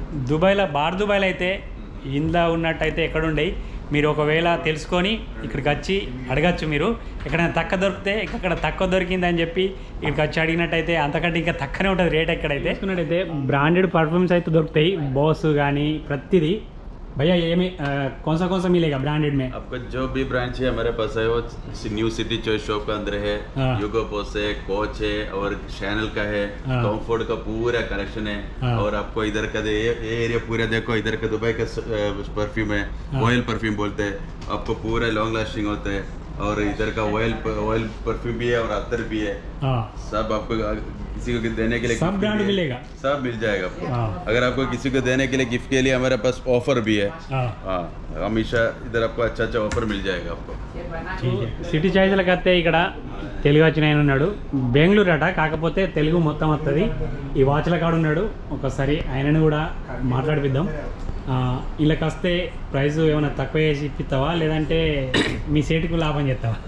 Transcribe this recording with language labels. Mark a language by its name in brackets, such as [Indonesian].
[Telugu] దుబాయ్లో దుబాయ్లో అయితే ఇందులో ఉన్నట్టయితే ఎక్కడుండయి. మీరు ఒకవేళ తెలుసుకొని ఇక్కడికి వచ్చి అడగచ్చు. మీరు ఎక్కడైనా తక్కువ దొరికితే ఇక్కడ తక్కువ దొరికిందని చెప్పి ఇక్కడికి వచ్చి అడిగినట్టయితే అంతకంటే ఇంకా తక్కువనే ఉంటుంది రేట్. ఎక్కడైతే చూసుకున్నట్టయితే బ్రాండెడ్ పర్ఫ్యూమ్స్ అయితే దొరుకుతాయి, బాస్ కానీ ప్రతిదీ. [Hindi] भैया ये में कौन सा मिलेगा ब्रांडेड में? आपको जो भी ब्रांच है हमारे पास है, वो न्यू सिटी चॉइस शॉप के अंदर है. यूगो बोस है, कोच है और चैनल का है, कॉम्फोर्ट का पूरा कलेक्शन है. और आपको इधर का ये एरिया पूरा देखो, इधर का दुबई का परफ्यूम है, ऑयल परफ्यूम बोलते हैं. आपको पूरा लॉन्ग लास्टिंग होता है. और इधर का ऑयल परफ्यूम भी है और अत्तर भी है. सब आपको किसी को देने के लिए सब ब्रांड मिलेगा, सब मिल जाएगा आपको. अगर आपको किसी को देने के लिए गिफ्ट के लिए हमारे पास ऑफर भी है. हाँ, हमेशा इधर आपको अच्छा ऑफर मिल जाएगा आपको. ठीक है. [Telugu] సిటీ చాయిస్లకు వస్తే ఇక్కడ తెలుగు వచ్చిన ఆయన ఉన్నాడు, బెంగళూరు అట, కాకపోతే తెలుగు మొత్తం వస్తుంది. ఈ వాచ్ల కాడ ఉన్నాడు, ఒకసారి ఆయనను కూడా మాట్లాడిపిద్దాం. వీళ్ళకి వస్తే ప్రైస్ ఏమైనా తక్కువ చేసి ఇప్పిస్తావా, లేదంటే మీ సేటుకు లాభం చేస్తావా?